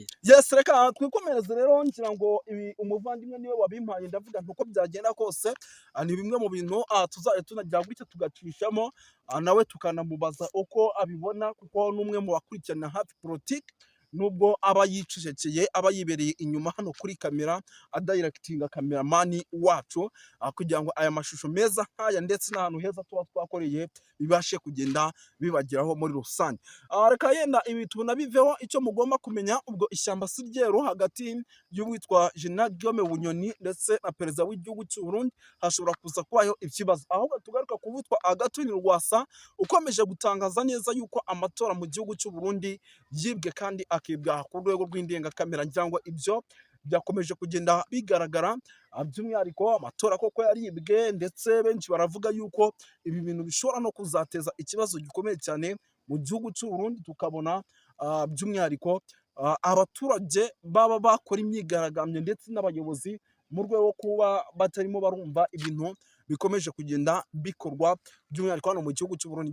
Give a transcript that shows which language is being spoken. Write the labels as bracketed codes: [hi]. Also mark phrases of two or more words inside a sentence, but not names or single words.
[rw] Yes, reka twikomereze rero. Ngira ngo ibi umuvandimwe niwe wabimpaye, ndavuga ntuko byagenda kose ni bimwe mu bintu tuzajya tunajya gutya tugacishamo, nawe tukanamubaza uko abibona, kuko n'umwe mu bakurikirana hafi politiki, nubwo aba yicecekeye, aba yibereye inyuma hano kuri kamera, adirectinga kameramani wacu, kugira ngo aya mashusho meza nk'aya ndetse n'ahantu heza tuba twakoreye bibashe kugenda bibageraho muri rusange. Reka yenda ibi tunabiveho. Icyo mugomba kumenya, ubwo ishyamba si ryeru hagati y'uwitwa General Guillaume Bunyoni ndetse na perezida w'igihugu cy'u Burundi hashobora kuza kubaho ikibazo. Ahubwo tugaruka ku witwa Agathon Rwasa ukomeje gutangaza neza yuko amatora mu gihugu cy'u Burundi yibwe kandi akibwa ku rwego rw'indengakamera. Ngira ngo ibyo byakomeje kugenda bigaragara, by'umwihariko amatora koko yaribwe, ndetse benshi baravuga yuko ibi bintu bishobora no kuzateza ikibazo gikomeye cyane mu gihugu cy'u Burundi. Tukabona by'umwihariko abaturage baba bakora imyigaragambyo ndetse n'abayobozi mu rwego rwo kuba batarimo barumva ibintu bikomeje kugenda bikorwa, by'umwihariko hano mu gihugu cy'u Burundi.